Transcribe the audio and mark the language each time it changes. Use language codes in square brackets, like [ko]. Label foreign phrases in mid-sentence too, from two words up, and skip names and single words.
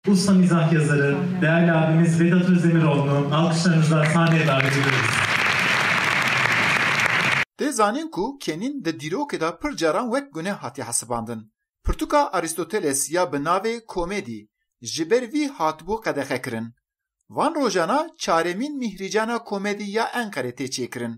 [tr] Usta mizah yazarı, değerli abimiz Vedat Özdemiroğlu'nu alkışlarınızla sahneye davet ediyoruz. [ku] De zanin ku kenin de dîrokê da pir caran wek guneh hatiye hesibandin. Pirtûka Aristoteles ya bi navê komedî ji ber vî hatibû qedexekirin. Van rojana çaremîn mihrîcana komedî ya Enqerê tê çêkirin.